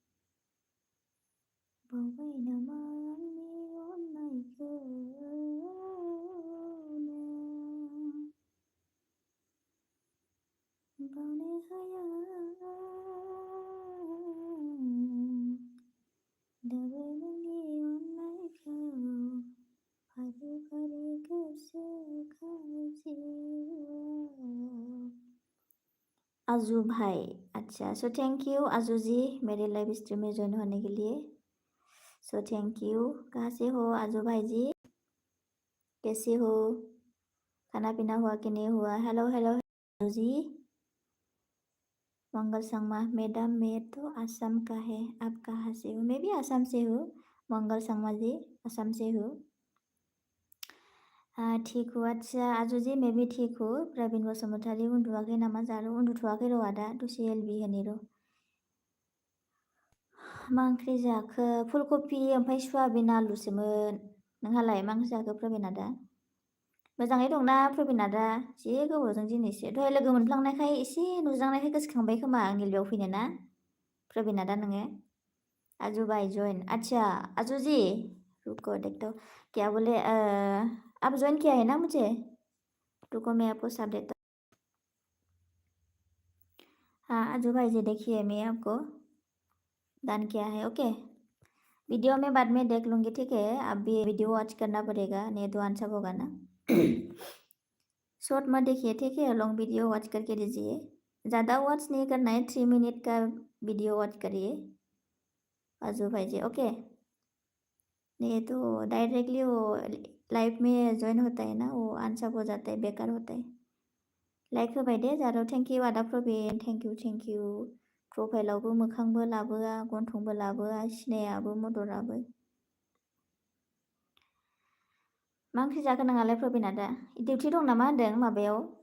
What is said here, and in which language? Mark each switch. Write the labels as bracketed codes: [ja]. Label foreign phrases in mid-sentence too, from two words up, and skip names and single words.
[brx] बावबाय नामा आंनि अननायखौ नों बावनो हाया दाबो नोंनि अननायखौ फारि फारि गोसोखाङो जिउआव। [hi] आजू भाई, अच्छा [en] so thank you [hi] आजू जी मेरे [en] live stream [hi] में ज्वाइन होने के लिए। [en] so thank you. [hi] कहाँ से हो आजू भाई जी? कैसे हो? खाना पीना हुआ कि नहीं हुआ? हेलो हेलो जी। मंगल संगमा मैडम, मैं तो आसाम का है, आप कहाँ से हो? मैं भी आसाम से हूँ मंगल संगमा जी, आसाम से हूँ। हाँ ठीक हूँ। अच्छा आजु जी मैं भी ठीक हूँ। [brx] प्रवीण बसुमतारी उन्दुवाखै नामा जारौ? उन्दुथ'वाखै र' आदा दसे एलबि होनि र'। मा ओंख्रि जाखो? फुलकफि ओमफ्राय सयाबिन आलुसोमोन। नोंहालाय मा ओंख्रि जाखो प्रवीण आदा? मोजाङै दंना प्रवीण आदा? जि गोबावजों दिनैसो दहाय लोगो मोनफ्लांनायखाय एसे नुज्रांनायखाय गोसोखांबाय खोमा आंनि बेयाव फैनो ना प्रवीण आदा नोङो? [hi] आजू भाई जॉइन। अच्छा आजू जी रुको देखता हूँ क्या बोले आप ज्वाइन किया है ना मुझे? रुको मैं आपको साथ देता हूँ। हाँ आजू भाई जी देखिए मैं आपको डन किया है। [en] okay video [hi] में बाद में देख लूँगी ठीक है। अभी [en] video watch [hi] करना पड़ेगा नहीं तो आंसर होगा ना। शॉर्ट मत देखिए ठीक है, [en] long video watch [hi] करके दीजिए। ज़्यादा वॉच नहीं करना है, 3 मिनट का [en] video watch [hi] करिए आजू भाई जी। ओके नहीं तो डायरेक्टली वो लाइव में ज्वाइन होता है ना, वो आंसर हो जाता है, बेकार होता है। [brx] लाइक होबाय दे जारौ। [en] thank you [brx] आदा प्रवीण, [en] thank you. [brx] प्रफाइलावबो मोखांबो लाबोआ, गन्थंबो लाबोआ, सिनायाबो मदराबो। मा ओंख्रि जाखो नोंहालाय प्रवीण आदा? डिउटि दं नामा होनदों माबायाव?